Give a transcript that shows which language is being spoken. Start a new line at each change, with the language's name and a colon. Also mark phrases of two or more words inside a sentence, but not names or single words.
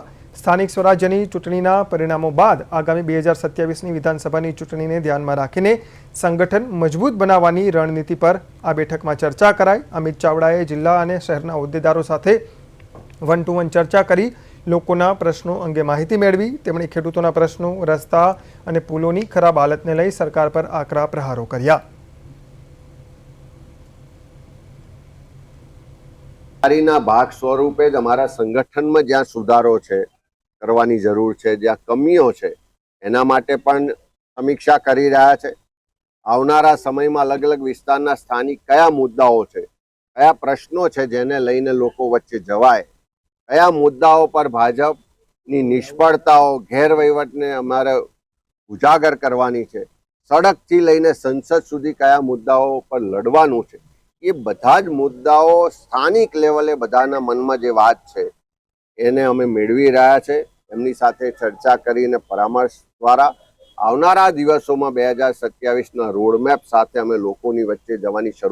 Gujarati: સ્થાનિક સ્વરાજ્યની ચૂંટણીના પરિણામો બાદ આગામી 2027ની વિધાનસભાની ચૂંટણીને ધ્યાનમાં રાખીને સંગઠન મજબૂત બનાવવાની રણનીતિ પર આ બેઠકમાં ચર્ચા કરાઈ। અમિત ચાવડાએ જિલ્લા અને શહેરના હોદ્દેદારો સાથે
English: one to one
Gujarati: ચર્ચા કરી લોકોના પ્રશ્નો અંગે માહિતી મેળવી। તેમણે ખેડૂતોના પ્રશ્નો, રસ્તા અને પુલોની ખરાબ હાલતને લઈ સરકાર પર આકરા પ્રહારો કર્યા। ભાગ સ્વરૂપે જ અમારા સંગઠન મેં જ્યાં સુધારો છે કરવાની જરૂર છે, જ્યાં કમીઓ છે એના માટે પણ સમીક્ષા કરી રહ્યા છે। આવનારા સમય મેં અલગ અલગ વિસ્તારના સ્થાનિક કયા મુદ્દાઓ છે, કયા પ્રશ્નો છે જેને લઈને લોકો વચ્ચે જવાય, કયા મુદ્દાઓ પર ભાજપની નિષ્ફળતાઓ, ગેરવહીવટને અમારે ઉજાગર કરવાની છે, સડકથી લઈને સંસદ સુધી કયા મુદ્દાઓ પર લડવાનું છે, યે બધા જ મુદ્દાઓ સ્થાનિક લેવલે બધાના મનમા જે વાત છે એને અમે મેળવી રહ્યા છે। એમની સાથે ચર્ચા કરીને પરામર્શ દ્વારા આવનારા દિવસોમાં 2027 ના રોડમેપ સાથે અમે લોકોની વચ્ચે જવાની શરૂઆત